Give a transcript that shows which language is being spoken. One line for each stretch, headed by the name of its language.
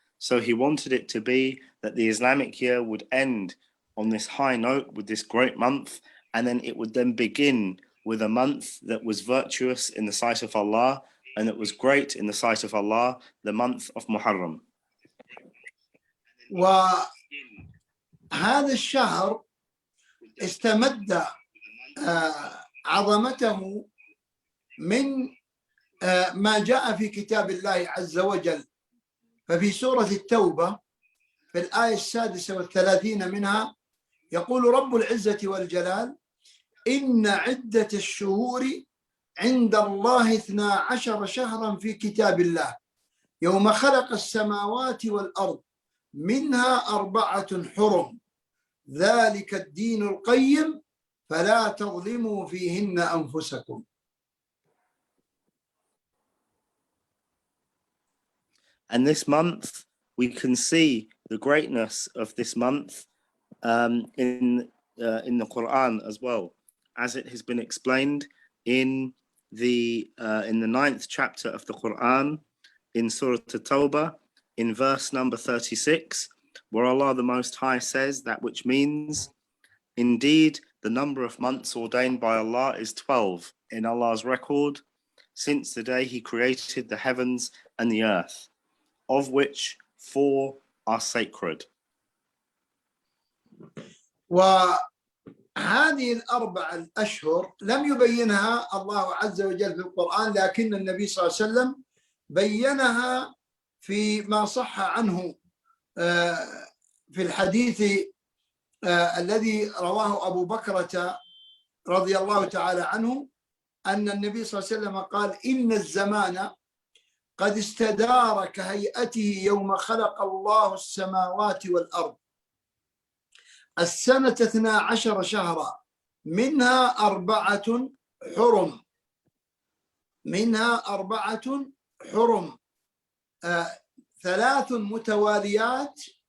English: So he wanted it to be that the Islamic year would end on this high note with this great month, and then it would then begin with a month that was virtuous in the sight of Allah and that was great in the sight of Allah, the month of Muharram.
Arabic: وهذا الشهر استمد عظمته من ما جاء في كتاب الله عز وجل. ففي سورة التوبة في الآية 36 منها يقول رب العزة والجلال: إن عدة الشهور عند الله 12 شهرا في كتاب الله يوم خلق السماوات والأرض منها 4 حرم ذلك الدين القيم فلا تظلموا فيهن أنفسكم.
English: And this month, we can see the greatness of this month in the Quran as well, as it has been explained in the 9th chapter of the Quran, in Surah At-Tawbah, in verse number 36, where Allah the Most High says that which means, indeed, the number of months ordained by Allah is 12 in Allah's record since the day He created the heavens and the earth, of which 4 are sacred.
Arabic: وهذه ال4 الأشهر لم يبينها الله عز وجل في القرآن، لكن النبي صلى الله عليه وسلم بينها فيما صح عنه في الحديث الذي رواه أبو بكرة رضي الله تعالى عنه أن النبي صلى الله عليه وسلم قال: إن الزمان قد استدار كهيئته يوم خلق الله السماوات والأرض السنة 12 شهرا منها 4 حرم ثلاث متواليات